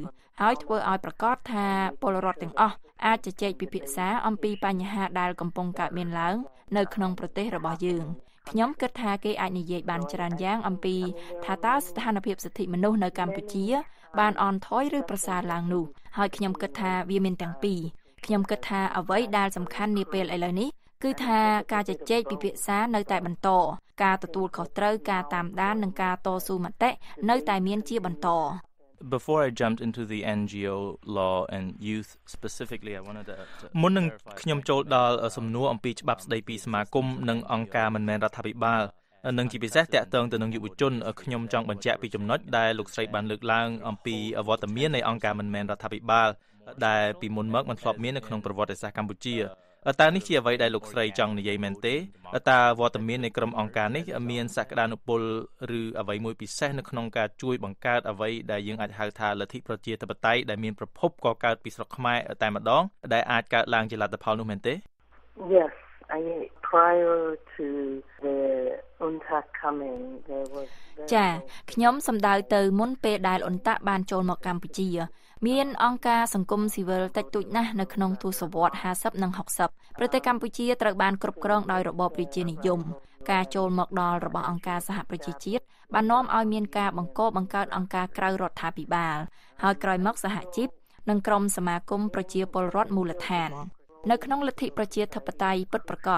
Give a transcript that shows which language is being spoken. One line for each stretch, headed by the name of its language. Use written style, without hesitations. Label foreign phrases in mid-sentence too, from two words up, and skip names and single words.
Khmer: ហើយធ្វើឲ្យប្រកាសថាពលរដ្ឋទាំងអស់អាចជជែកពិភាក្សាអំពីបញ្ហាដែលកំពុងកើតមានឡើងនៅក្នុងប្រទេសរបស់យើងខ្ញុំគិតថាគេអាចនិយាយបានច្រើនយ៉ាងអំពីថាតើស្ថានភាពសិទ្ធិមនុស្សនៅកម្ពុជាបានអន់ថយឬប្រសើរឡើងនោះហើយខ្ញុំគិតថាវាមានទាំងពីរខ្ញុំគិតថាអ្វីដែលសំខាន់នាពេលឥឡូវនេះគឺថាការជជែកពិភាក្សានៅតែបន្តការទទួលខុសត្រូវការតាមដាននិងការតស៊ូមតិនៅតែមានជាបន្ត
English: Before I jumped into the NGO law and youth specifically I wanted to
Khmer: មុននឹងខ្ញុំចូលដល់សំណួរអំពីច្បាប់ស្តីពីសមាគមនិងអង្គការមិនមែនរដ្ឋាភិបាល និងជាពិសេសតាក់ទងទៅនឹងយុវជនខ្ញុំចង់បញ្ជាក់ពីចំណុចដែលលោកស្រីបានលើកឡើងអំពីវត្តមាននៃអង្គការមិនមែនរដ្ឋាភិបាលដែលពីមុនមកមិនធ្លាប់មាននៅក្នុងប្រវត្តិសាស្ត្រកម្ពុជាតើនេះជាអ្វីដែលលោកស្រីចង់និយាយមែនទេតើវត្តមាននៃក្រុមអង្គការនេះមានសក្តានុពលឬអ្វីមួយពិសេសនៅក្នុងការជួយបង្កើតអ្វីដែលយើងអាចហៅថាលទ្ធិប្រជាធិបតេយ្យដែលមានប្រភពកកើតពីស្រុកខ្មែរតែម្ដងដែលអាចកើតឡើងជាលទ្ធផលនោះមែនទេ
English: Yes I mean prior to the UNTAC coming there was
Khmer: ចាខ្ញុំសំដៅទៅមុនពេលដែលអ៊ុនតាក់បានចូលមកកម្ពុជាមានអង្គការសង្គមស៊ីវិលតិចតួចណាស់នៅក្នុងទសវត្សរ៍50និង60ប្រទេសកម្ពុជាត្រូវបានគ្រប់គ្រងដោយរបបរាជានិយមការចូលមកដល់របស់អង្គការ សហប្រជាជាតិបាននាំឲ្យមានការបង្កើតអង្គការក្រៅរដ្ឋាភិបាលហើយក្រោយមកសហជីពនិងក្រុមសមាគមប្រជាពលរដ្ឋមូលដ្ឋាននៅក្នុងលទ្ធិប្រជាធិបតេយ្យពិតប្រាកដ